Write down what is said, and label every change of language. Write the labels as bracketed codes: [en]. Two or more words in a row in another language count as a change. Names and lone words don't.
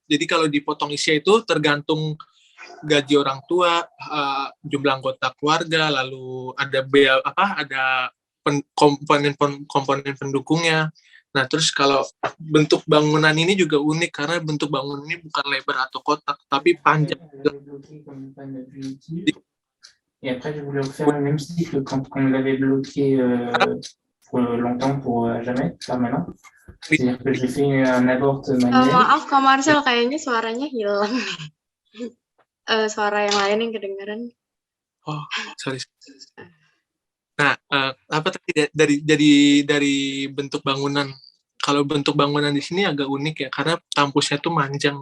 [id] Jadi kalau dipotong ISE itu tergantung gaji orang tua, jumlah anggota keluarga, lalu ada ada komponen pendukungnya. Nah, terus kalau bentuk bangunan ini juga unik, karena bentuk bangunan ini bukan lebar atau kotak, tapi panjang. [fr] Et après, je voulais refaire le même cycle quand on l'avait bloqué pour longtemps, pour jamais, permanent. C'est-à-dire que j'ai fait un abort manuel. [id] Maaf, Kak Marcel, kayaknya suaranya hilang. Suara yang lain yang kedengaran. Oh, sorry. Nah, apa tadi dari bentuk bangunan. Kalau bentuk bangunan di sini agak unik ya, karena kampusnya tuh manjang.